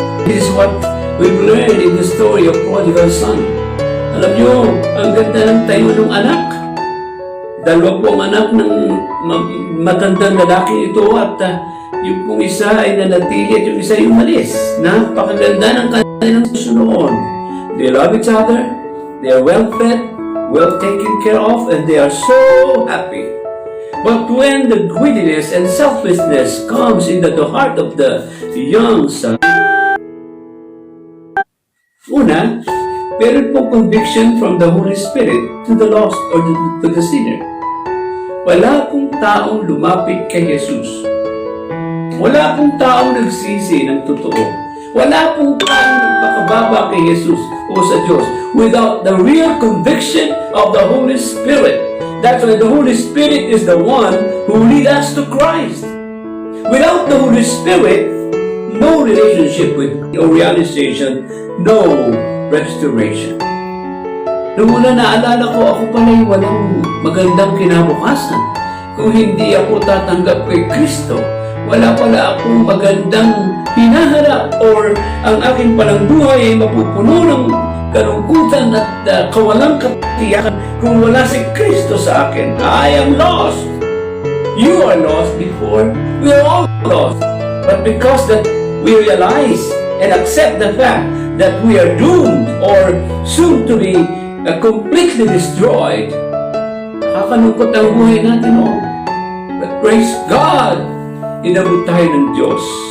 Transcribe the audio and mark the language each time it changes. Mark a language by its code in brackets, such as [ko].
[en] This is what we've learned in the story of prodigal son. [tl] Alam nyo, ang ganda ng tayo ng anak. Dalawa pong anak ng matandang lalaki ito at yung pong isa ay nanatili at yung isa ay umalis. Napakaganda ng kanilang susunod. [en] They love each other, they are well fed, well taken care of, and they are so happy. But when the greediness and selfishness comes into the heart of the young son, [tl] una, meron pong [en] conviction from the Holy Spirit to the lost or to the sinner. [tl] Wala pong taong lumapit kay Jesus. Wala pong taong nagsisi ng totoo. Wala pong taong nagpakababa kay Jesus o sa Diyos [en] without the real conviction of the Holy Spirit. That's why the Holy Spirit is the one who leads us to Christ. Without the Holy Spirit, no relationship with or realization, no restoration. [tl] Noong una naalala ko, ako pala'y walang magandang kinabukasan. Kung hindi ako tatanggap kay Kristo, wala pala akong magandang hinaharap or ang aking palang buhay ay mapupuno ng kalungkutan at kawalang katiyakan kung wala si Kristo sa akin. [en] I am lost. You are lost before. We are all lost. But because that we realize and accept the fact that we are doomed or soon to be completely destroyed, [tl] nakakalungkot ang buhay natin, oh. [en] But praise God, [tl] inabot tayo ng Diyos.